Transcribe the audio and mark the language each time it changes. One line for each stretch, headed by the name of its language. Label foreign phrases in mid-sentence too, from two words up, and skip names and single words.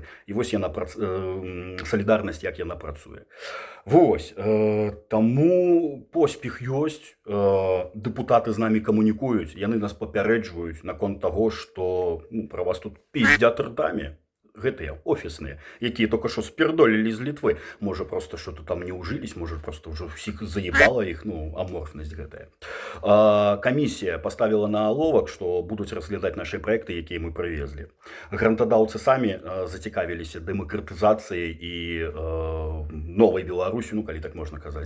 Belarusian: І вось яна салідарнасць, як яна працуе. Вось, таму поспех ёсць, дэпутаты з намі камунікуюць, яны нас папярэджваюць наконт таго, што пра вас тут піздзят ртамі. гэтыя офісныя, якія
Russian: только што
Belarusian: спердолілі з Літвы. Можа,
Russian: просто что-то
Belarusian: там не ўжылись, можа, просто ўжо ўсіх заебала іх, ну, аморфнасць гэтая. Камісія паставіла на аловак, што будуць разглядаць нашы праекты, якія мы прывезлі. Грантадаўцы самі зацікавіліся дэмакратызацыяй і новай Беларусі, ну, калі так можна казаць.